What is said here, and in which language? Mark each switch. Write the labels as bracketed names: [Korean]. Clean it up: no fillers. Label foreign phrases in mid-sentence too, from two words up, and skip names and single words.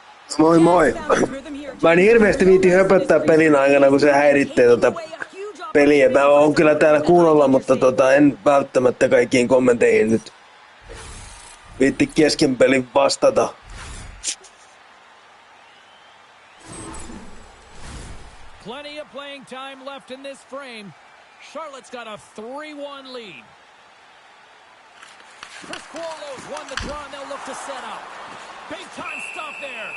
[Finnish] Moi moi. Mä en hirveästi viitti höpöttää pelin aikana, kun se häiritsee peliä. Mä oon kyllä täällä kuulolla, mutta en välttämättä kaikkiin kommenteihin nyt viitti kesken pelin vastata. [English] Plenty of playing time left in this frame. Charlotte's got a 3-1 lead. Chris Cuolo's won the draw, and they'll look to set up. Big time stop there.